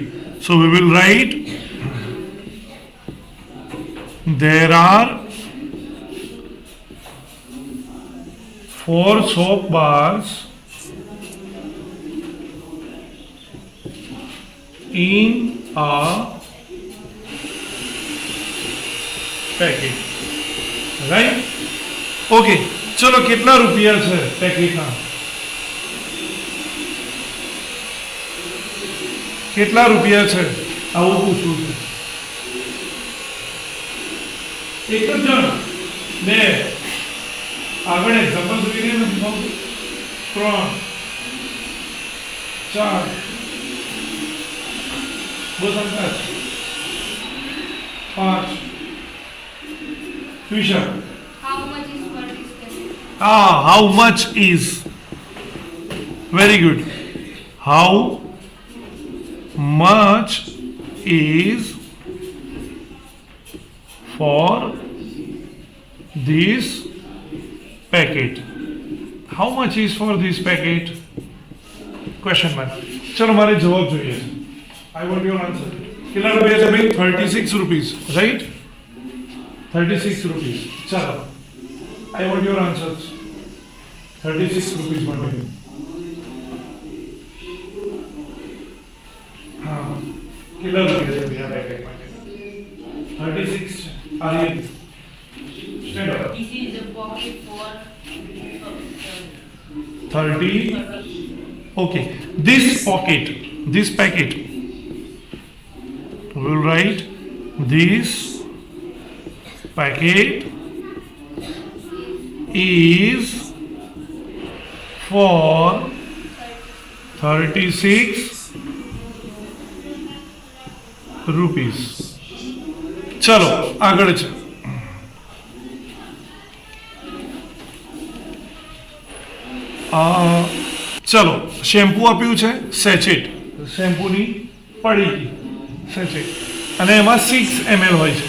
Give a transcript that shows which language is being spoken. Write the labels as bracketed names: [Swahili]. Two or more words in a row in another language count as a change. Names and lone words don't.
[English] So we will write there are 4 soap bars in a packet. Right? [Gujarati] Okay. ચલો કેટલા રૂપિયા છે પેકેટના? કેટલા રૂપિયા છે? આવું પૂછવું છે. એક જ જણ, બે, આગળ એક્ઝામ્પલ જોઈને નથી ખબર. 3, 4, બસ અંદાજ 5. ટ્યુશન. [English] How much is for this packet? How much is? Very good. How much is for this packet? How much is for this packet? Question mark. [Hindi] चलो हमारे जवाब [Gujarati] જોઈએ છે. [English] I want your answer. [Gujarati] કેટલા રૂપિયા છે ભાઈ? 36 [English] rupees, right? 36 rupees. ચલો. I want your answers. [Gujarati] 36 rupees માટે. હા. કેટલા રૂપિયા છે બીજા પેકેટ માટે? 36. [English] Aryan. Stand up. This is a pocket for 30. Okay. This packet. We will write this packet is for 36 rupees. [Gujarati] ચલો આગળ છે. ચલો શેમ્પુ આપ્યું છે સેચેટ, શેમ્પૂની પડીકી સેચેટ, અને એમાં 6 ml હોય છે.